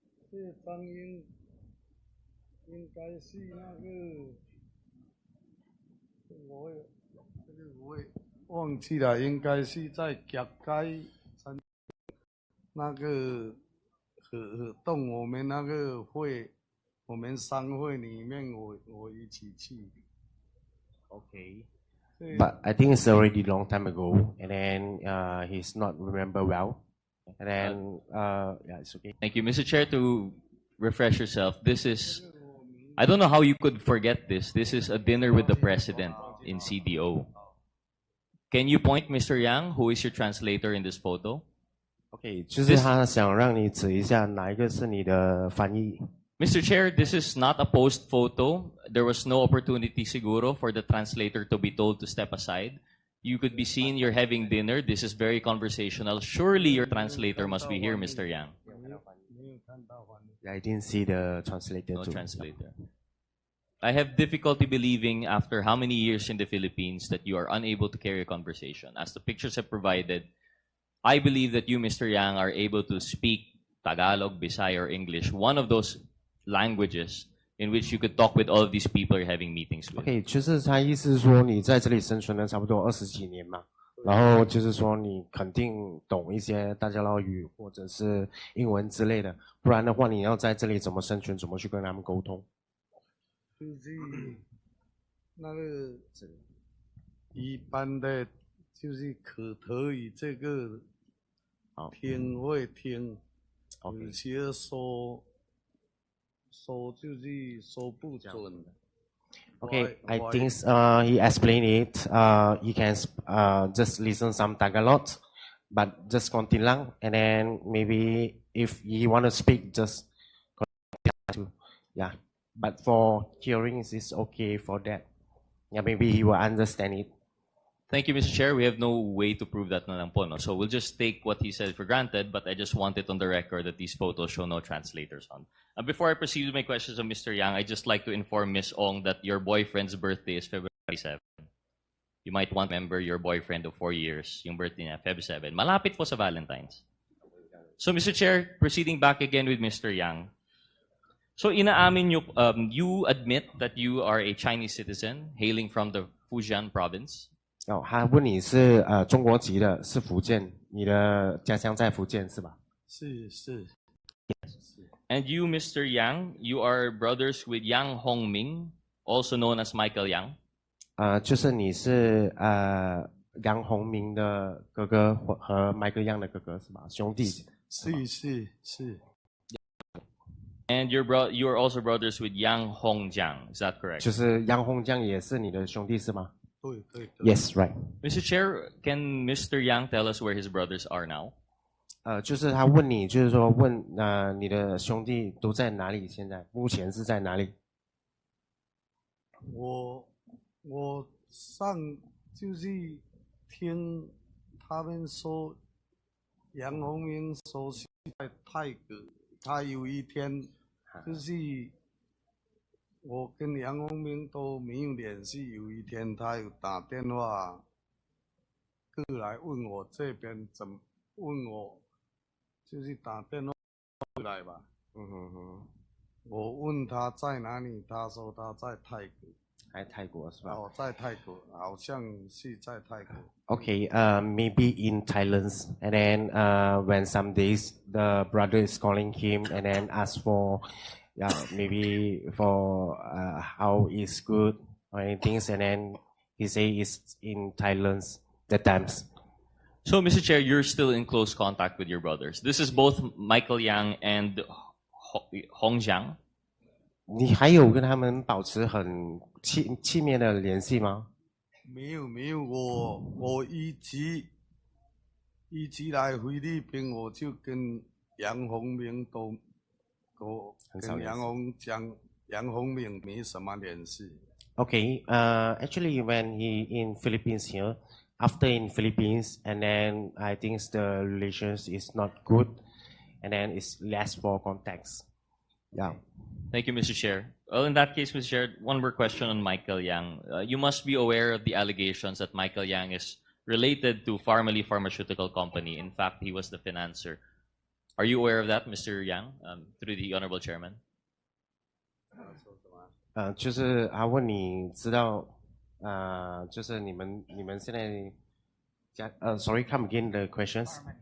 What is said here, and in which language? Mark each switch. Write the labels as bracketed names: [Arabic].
[Chinese] 这张应该是那个，我也忘记了，应该是在甲街参那个活动，我们那个会，我们商会里面我一起去。 [English] Okay. But I think it's already long time ago, and then he's not remember well, and then yeah, it's okay. Thank you. Mr. Chair, to refresh yourself, this is, I don't know how you could forget this. This is a dinner with the president in CDO. Can you point, Mr. Yang, who is your translator in this photo? [Chinese] OK， 就是他想让你指一下哪一个是你的翻译。 [English] Mr. Chair, this is not a post photo. There was no opportunity [Filipino] siguro [English] for the translator to be told to step aside. You could be seen you're having dinner. This is very conversational. Surely your translator must be here, Mr. Yang. I didn't see the translator No too. translator. I have difficulty believing after how many years in the Philippines that you are unable to carry a conversation. As the pictures have provided, I believe that you, Mr. Yang, are able to speak Tagalog, Bisaya, or English, one of those languages in which you could talk with all of these people you're having meetings with. [Chinese] OK， 就是他意思是说你在这里生存了差不多20几年嘛，然后就是说你肯定懂一些大家乐语或者是英文之类的，不然的话你要在这里怎么生存，怎么去跟他们沟通？就是那个一般的，就是口头语这个听会听，有些说就是说不准。 [English] Okay, I think he explained it. He can just listen some Tagalog, but just [Filipino] kontilang, [English] and then maybe if he want to speak, just to yeah. But for hearing, it's okay for that. Yeah, maybe he will understand it. Thank you, Mr. Chair. We have no way to prove that [Filipino] na lang po, no? [English] So we'll just take what he said for granted, but I just want it on the record that these photos show no translators on. Before I proceed with my questions of Mr. Yang, I'd just like to inform Ms. Ong that your boyfriend's birthday is February 7. You might want to remember your boyfriend of 4 years, [Filipino] yung birthday niya, [English] Feb 7. [Filipino] Malapit po sa [English] Valentine's. So, Mr. Chair, proceeding back again with Mr. Yang. So, [Filipino] inaamin nyo, [English] you admit that you are a Chinese citizen hailing from the Fujian province? [Chinese] 哦，他问你是中国籍的，是福建，你的家乡在福建是吧？是。 [English] And you, Mr. Yang, you are brothers with Yang Hongming, also known as Michael Yang. [Chinese] 就是你是杨洪明的哥哥和麦克样的哥哥是吧？兄弟。是。 [English] And you are also brothers with Yang Hongjiang, is that correct? [Chinese] 就是杨洪江也是你的兄弟是吗？对。 [English] Yes, right. Mr. Chair, can Mr. Yang tell us where his brothers are now? [Chinese] 就是他问你，就是说问你的兄弟都在哪里？现在目前是在哪里我就是听他们说，杨洪明说是在泰国，他有一天就是我跟杨洪明都没有联系，有一天他有打电话过来问我这边问我，就是打电话过来吧。我问他在哪里，他说他在泰国。在泰国是吧？哦，在泰国，好像是在泰国。 [English] Okay, maybe in Thailand, and then when some days the brother is calling him and then ask for, yeah, maybe for how is good or anything, and then he say it's in Thailand the times. So, Mr. Chair, you're still in close contact with your brothers. This is both Michael Yang and Hong Jiang. [Chinese] 你还有跟他们保持很亲密的联系吗？没有，我一直来菲律宾，我就跟杨洪明都跟杨洪明没什么联系。 [English] Okay, actually when he in Philippines here, after in Philippines, and then I think the relations is not good, and then it's less for contacts. Yeah. Thank you, Mr. Chair. Well, in that case, Mr. Chair, one more question on Michael Yang. You must be aware of the allegations that Michael Yang is related to Pharmaly Pharmaceutical Company. In fact, he was the financer. Are you aware of that, Mr. Yang, through the Honorable Chairman? [Chinese] 就是他问你知道，就是你们现在 [English] sorry, come again the questions.